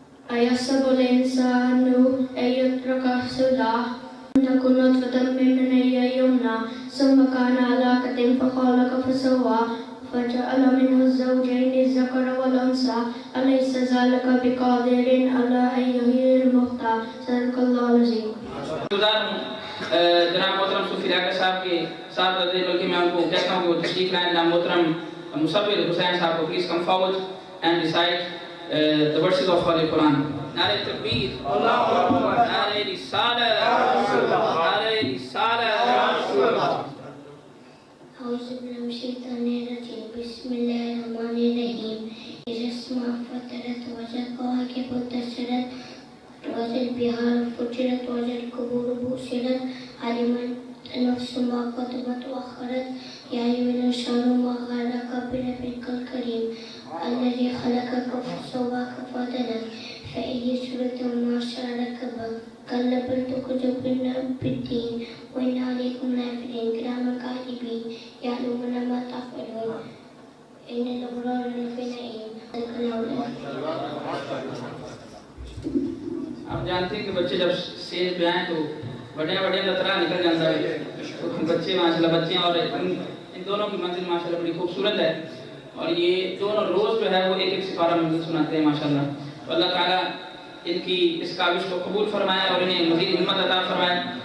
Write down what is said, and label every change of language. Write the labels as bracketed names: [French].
[Arabic] أيحسب الإنسان أن يترك سدى لم تكن نطفة من مني يمنى ثم كان علاقة فخلق فسوى فجعل منه الزوجين الذكر والأنثى أليس ذلك بقادر على أن يحيي الموتى صدق الله العظيم. [Urdu] جناب محترم صوفی راکر صاحب کے ساتھ بلکہ میں ان کو کہتا ہوں کہ وہ تشریف لائیں. جناب محترم مصور حسین صاحب کو [English] Please come forward and recite the verses of Holy Quran. [Urdu] نعرہ تکبیر، نعرہ رسالہ، نعرہ رسالہ. [Arabic] أعوذ بالله من الشيطان الرجيم بسم الله الرحمن الرحيم إذا السماء فطرت وإذا الكواكب انتثرت وإذا البحار فجرت وإذا القبور بعثرت علمت نفس ما قدمت وأخرت يا أيها الإنسان ما غرك بربك الكريم الذي خلقك فسواك فعدلك فأي سورة ما شاء كلا بل تكذبون بالدين وإن عليكم لحافظين كراما كاتبين يعلمون ما تفعلون إن الأبرار لفي نعيم. [Urdu] آپ جانتے ہیں کہ بچے جب سیج پہ آئیں تو بڑے بڑے لطرہ نکل جاتا ہے. تو بچے ماشاءاللہ بچے اور ان دونوں کی منزل ماشاءاللہ بڑی خوبصورت ہے اور یہ دونوں روز جو ہے وہ ایک ایک سپارہ منزل سناتے ہیں ماشاءاللہ. تو اللہ تعالیٰ ان کی اس کاوش کو قبول فرمائے اور انہیں مزید ہمت عطا فرمائے.